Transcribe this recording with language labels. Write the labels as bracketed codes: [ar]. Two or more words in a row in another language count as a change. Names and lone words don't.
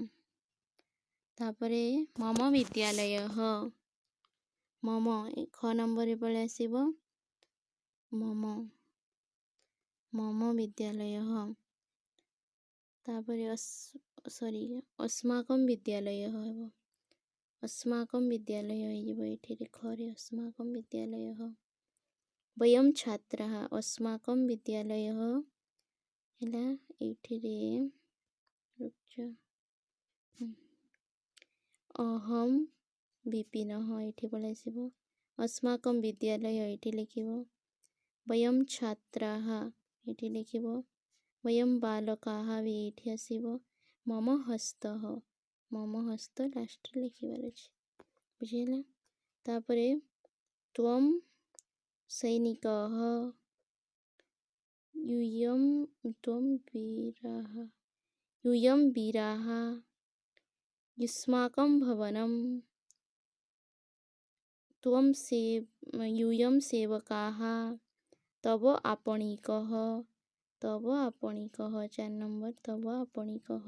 [or] ତାପରେ [sa] ମମ ବିଦ୍ୟାଳୟଃ [or] ମମ ଖ ନମ୍ବରରେ ପଳେଇ ଆସିବ [sa] ମମ ମମ ବିଦ୍ୟାଳୟଃ। [or] ତାପରେ [sa] अस्माकं ବିଦ୍ୟାଳୟଃ [or] ହେବ [sa] अस्माकं ବିଦ୍ୟାଳୟ [or] ହେଇଯିବ ଏଠିରେ ଖରେ [sa] अस्माकं ବିଦ୍ୟାଳୟः। वयं छात्राः अस्माकं विद्यालयः [or] ହେଲା ଏଇଠିରେ [sa] ଅହମ୍ ବିପିନଃ [or] ଏଠି ପଳେଇ ଆସିବ [sa] अस्माकं ବିଦ୍ୟାଳୟ [or] ଏଠି ଲେଖିବ। [sa] वयं छात्राः [or] ଏଠି ଲେଖିବ। [sa] वयं बालकाः [or] ବି ଏଠି ଆସିବ। [sa] मम हस्तः मम हस्त [or] ଲାଷ୍ଟରେ ଲେଖିବାର ଅଛି ବୁଝିହେଲା। [sa] ତାପରେ त्वं सैनिकः त्वं वीरः यूयं वीराः युष्माकं भवनं यूयं सेवकाः तव आपणिकः 4 नंबर तव आपणिकः।